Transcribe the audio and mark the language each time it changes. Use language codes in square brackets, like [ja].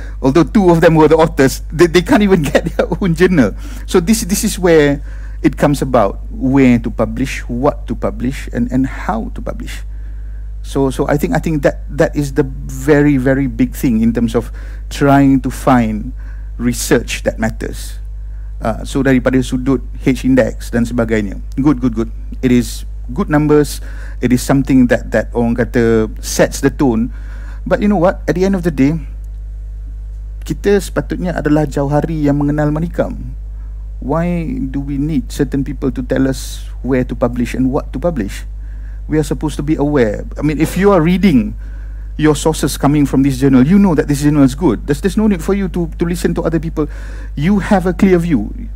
[en] Although two of them were the authors, they can't even get their own journal. So this is where it comes about, where to publish, what to publish, and how to publish. So I think that is the very, very big thing in terms of trying to find research that matters. [ms] So daripada sudut H index dan sebagainya, good. [en] It is good numbers. It is something that [ms] orang kata [en] sets the tone. But you know what? At the end of the day, [ms] kita sepatutnya adalah jauhari yang mengenal manikam. [en] Why do we need certain people to tell us where to publish and what to publish? We are supposed to be aware. I mean, if you are reading your sources coming from this journal, you know that this journal is good. There's no need for you to listen to other people. You have a clear view.